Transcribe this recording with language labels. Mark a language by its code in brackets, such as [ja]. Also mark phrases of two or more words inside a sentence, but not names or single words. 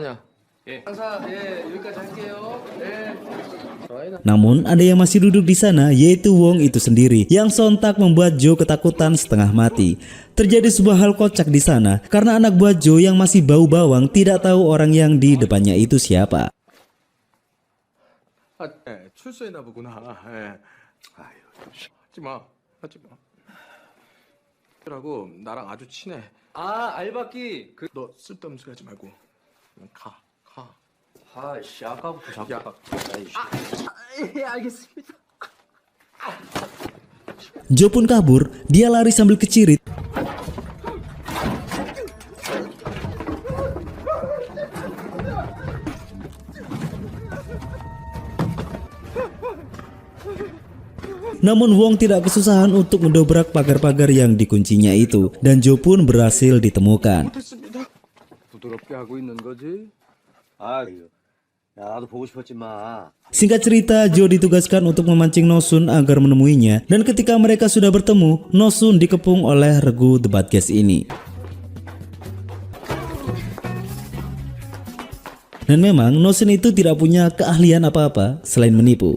[id] Namun ada yang masih duduk di sana, yaitu Wong itu sendiri, yang sontak membuat Joe ketakutan setengah mati. Terjadi sebuah hal kocak di sana karena anak buah Joe yang masih bau bawang tidak tahu orang yang di depannya itu siapa. [ko] 출소했나 보구나. 아유, 하지 마. 라고 나랑 아주 친해. 아, 알바끼. 너 쓸데없는 소리 하지 말고 그냥 가. 아이씨, 아까부터 자꾸. 야, 예, 알겠습니다. [id] Joe pun kabur, dia lari sambil kecirit. Namun Wong tidak kesusahan untuk mendobrak pagar-pagar yang dikuncinya itu, dan Joe pun berhasil ditemukan. [ko] 부드럽게 하고 있는 거지? 아유, 야, 나도 보고 싶었지만. [id] Singkat cerita, Joe ditugaskan untuk memancing No Sun agar menemuinya, dan ketika mereka sudah bertemu, No Sun dikepung oleh Regu The Bad Guys ini. Dan memang No Sun itu tidak punya keahlian apa-apa selain menipu.